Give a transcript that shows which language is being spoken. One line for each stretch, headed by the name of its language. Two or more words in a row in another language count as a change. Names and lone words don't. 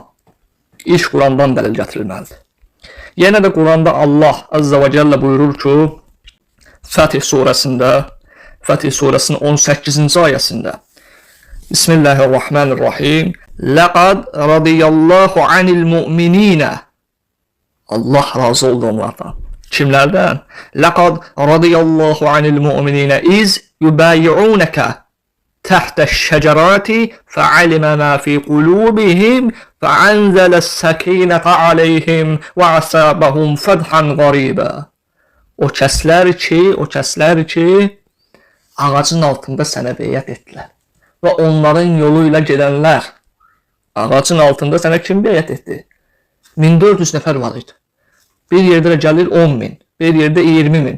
Azerbaijani: İlk Qurandan dəlil gətirilməlidir. Yenə də Quranda Allah Azza və Cəllə buyurur ki, Fətih surəsində, Fətih surəsinin 18-ci ayəsində Bismillahirrahmanirrahim
Arabic: لقد رضي الله عن المؤمنين
Azerbaijani: Allah razı oldu onlardan.
Arabic: Kimlərdən? لقد رضي الله عن المؤمنين إذ يبايعونك تحت الشجرات فعلم ما في قلوبهم فأنزل السكينة عليهم وأصابهم فتحا قريبا.
Azerbaijani: O kəslər ki ağacın altında sənə beyət etdilər. Və onların yolu ilə gedənlər ağacın altında sənə kim beyət etdi? 1400 nəfər var idi. Bir yerdə gəlir 10.000, bir yerdə 20.000.